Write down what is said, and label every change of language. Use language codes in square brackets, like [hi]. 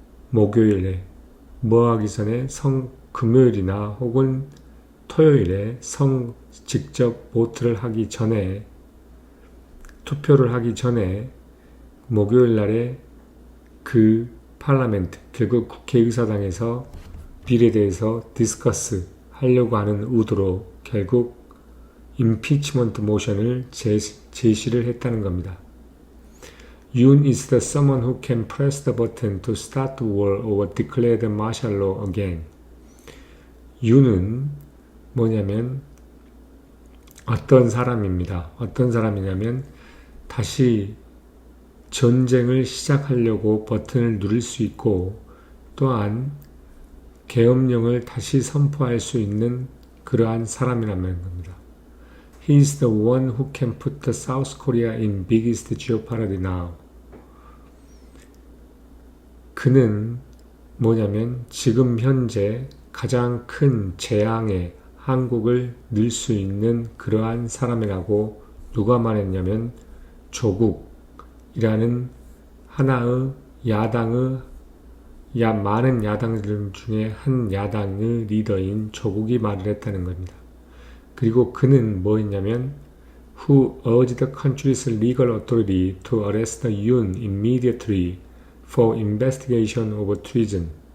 [ko] 목요일에 뭐하기 전에 금요일이나 혹은 토요일에 직접 보트를 하기 전에 투표를 하기 전에 목요일 날에 그 팔라멘트, 결국 국회의사당에서 빌에 대해서 디스커스 하려고 하는 의도로 결국 임피치먼트 모션을 제시를 했다는 겁니다. [en] Yoon is the someone who can press the button to start the war or declare the martial law again. [ko] 윤은 뭐냐면 어떤 사람입니다. 어떤 사람이냐면 다시 전쟁을 시작하려고 버튼을 누릴 수 있고 또한 계엄령을 다시 선포할 수 있는 그러한 사람이라는 겁니다. [en] He is the one who can put the South Korea in biggest jeopardy now. [ko] 그는 뭐냐면 지금 현재 가장 큰 재앙에 한국을 넣을 수 있는 그러한 사람이라고 누가 말했냐면 조국이라는 하나의 야당의 많은 야당들 중에 한 야당의 리더인 조국이 말을 했다는 겁니다. 그리고 그는 뭐 했냐면 [en] who urged the country's legal authority to arrest Yoon immediately for investigation of treason.